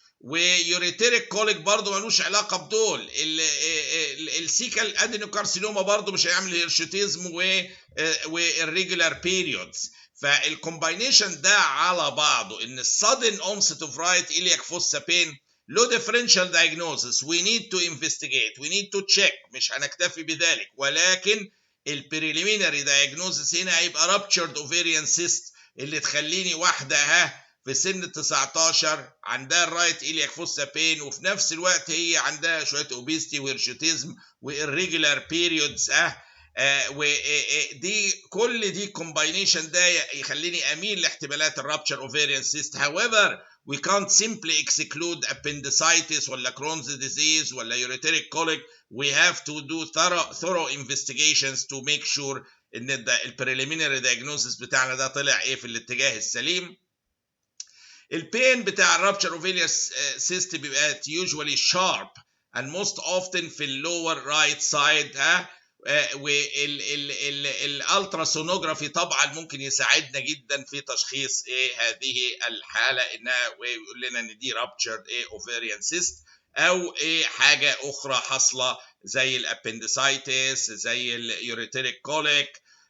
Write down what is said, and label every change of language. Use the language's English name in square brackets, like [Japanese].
[Arabic] ويوريتيريك كوليك برضه ملوش علاقه بدول. السيكال ادينوكارسينوما برضه مش هيعمل هيرشيتيزم والريجولار بيريودز. فالكومباينيشن ده على بعضه ان السادن اونست اوف رايت إلياك فوسا بين له [English] differential diagnosis. we need to investigate, we need to check. [Arabic] مش هنكتفي بذلك، ولكن البريليمينري diagnosis هنا هيبقى [English] ruptured ovarian cyst، [Arabic] اللي تخليني واحده في سن 19 عندها الرايت إلياك فوسا بين وفي نفس الوقت هي عندها شويه اوبيستي وهيرشوتيزم والريجولار بيريودز ودي كل دي كومباينيشن ده يخليني اميل لاحتمالات الرابتشر اوفيريان سيست. [English] however we can't simply exclude appendicitis ولا Crohn's disease ولا ureteric colic. we have to do thorough investigations to make sure [Arabic] ان البريليمينري diagnosis بتاعنا ده طلع في الاتجاه السليم. البين بتاع الرابتشر اوفيريان سيست بيبقى [English] usually sharp and most often [Arabic] في اللور رايت سايد والالتراسونوجرافي طبعا ممكن يساعدنا جدا في تشخيص هذه الحاله، انها ويقول لنا ان دي رابتشر اوفيريان سيست او حاجه اخرى حاصله زي الابندسايتس زي اليوريتيريك كوليك.